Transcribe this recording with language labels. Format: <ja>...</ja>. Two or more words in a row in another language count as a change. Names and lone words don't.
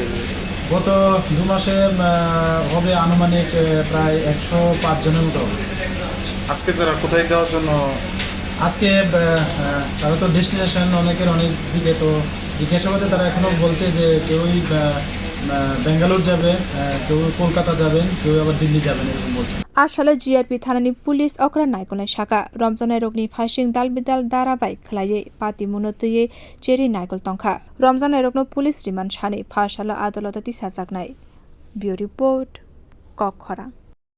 <bn>গত 2 মাসে হবে আনুমানিক প্রায় 105 জনের মতো। আজকে তারা কোথায় যাওয়ার জন্য? আজকে তারা তো ডেস্টিনেশন অনেকের অনেক দিকে, তো জিজ্ঞাসাবাদে তারা এখনও বলছে যে কেউই বেঙ্গালুরু যাবে, কেউ কলকাতা যাবেন, কেউ আবার দিল্লি যাবেন এরকম বলছে।</bn> <trp>Ashala GRP thanani police okra naikolai shaka romjanai rokni phasing dalbidal darabai khlaiye pati munotuye cheri naikol tongkha romjanai rokno</trp> <en>police remand</en> <trp>sani phashala adolata tisajaknai. Bureau report khorok</trp>